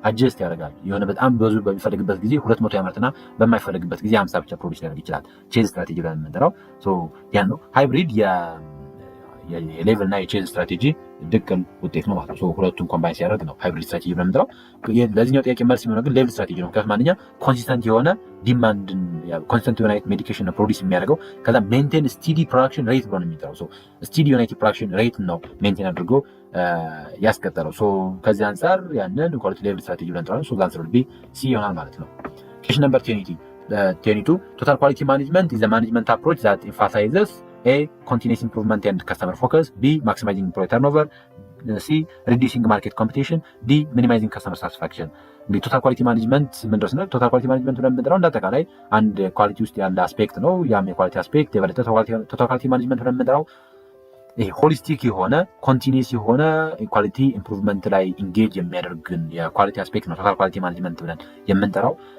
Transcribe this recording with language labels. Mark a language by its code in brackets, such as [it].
[am] አጀስት ያደርጋል። የሆነ በጣም ብዙ በሚፈልግበት ጊዜ 200 ያመርትና በማይፈልግበት ጊዜ 50 ብቻ ፕሮዲስ ሊያደርግ ይችላል። ቼዝ ስትራቴጂ ብለን የምንጠራው ያን ነው። ሃይብሪድ የሌቭል እና የቼዝ ስትራቴጂ ድቅል ውጤት ነው ማለት ነው። ሁለቱን ኮምባይን ሲያደርግ ነው ሃይብሪድ ስትራቴጂ ብለን የምንጠራው። ለዚህኛው ጥያቄ መልስ የሚሆነው ግን ሌቭል ስትራቴጂ ነው። ምክንያቱም ማንኛ ኮንሲስተንት የሆነ ዲማንድን ኮንሲስተንት የሆነ ሜዲኬሽን ፕሮዲስ የሚያደርገው ከዛ ሜንቴን ስቲዲ ፕሮዳክሽን ሬት ብሎ ነው የሚጠራው። ስቲዲ የሆነ ፕሮዳክሽን ሬት ነው ሜንቴን አድርጎ ያስቀጠለው። ከዚህ አንጻር ያንን ኳሊቲ ሌቭል ስትራቴጂ ብለን እንጠራለን። ሶ አንሰር ቢ ሲ ይሆናል ማለት ነው። [en] ኩዌስችን ነምበር 22 ቶታል ኳሊቲ ማኔጅመንት ኢዝ ዘ ማኔጅመንት አፕሮች ዛት ኤምፋሳይዘስ A. Continuous improvement and customer focus. B. Maximizing employee turnover. C. Reducing market competition. D. Minimizing customer satisfaction. [am] እንግዲህ ቶታል ኳሊቲ ማኔጅመንት ምንድነው ስንል ቶታል ኳሊቲ ማኔጅመንት ብለን የምንጠራው እንዳጠቃላይ አንድ ኳሊቲ ውስጥ ያለ አስፔክት ነው። ያም የኳሊቲ አስፔክት የበለጠ ቶታል ኳሊቲ ማኔጅመንት ብለን የምንጠራው ይሄ ሆሊስቲክ የሆነ ኮንቲኒየስ የሆነ ኳሊቲ ኢምፕሩቭመንት ላይ ኢንጌጅ የሚያደርግን የኳሊቲ አስፔክት ነው ቶታል ኳሊቲ ማኔጅመንት ብለን የምንጠራው።